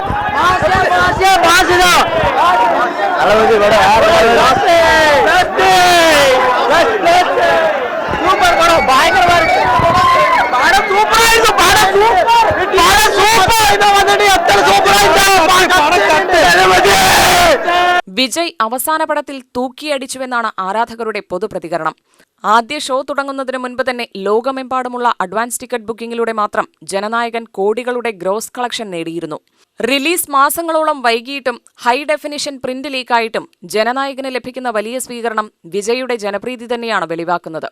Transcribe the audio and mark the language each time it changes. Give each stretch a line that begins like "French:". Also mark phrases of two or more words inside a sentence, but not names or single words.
Tamil: மாசுதான் தளபதி சூப்பர் படம், பயங்கரமா இருக்கு. படம் சூப்பரா இருக்கு. படம் சூப்பர் இதை வந்துட்டு எத்தனை சூப்பரா இருக்கு.
Malayalam: വിജയ് അവസാന പടത്തിൽ തൂക്കിയടിച്ചുവെന്നാണ് ആരാധകരുടെ പൊതുപ്രതികരണം. ആദ്യ ഷോ തുടങ്ങുന്നതിന് മുൻപ് തന്നെ ലോകമെമ്പാടുമുള്ള
English: advance ticket booking
Malayalam: മാത്രം ജനനായകൻ കോടികളുടെ
English: gross collection
Malayalam: നേടിയിരുന്നു. റിലീസ് മാസങ്ങളോളം വൈകിയിട്ടും
English: high definition print
Malayalam: ലീക്കായിട്ടും ജനനായകന് ലഭിക്കുന്ന വലിയ സ്വീകരണം വിജയുടെ ജനപ്രീതി തന്നെയാണ് വെളിവാക്കുന്നത്.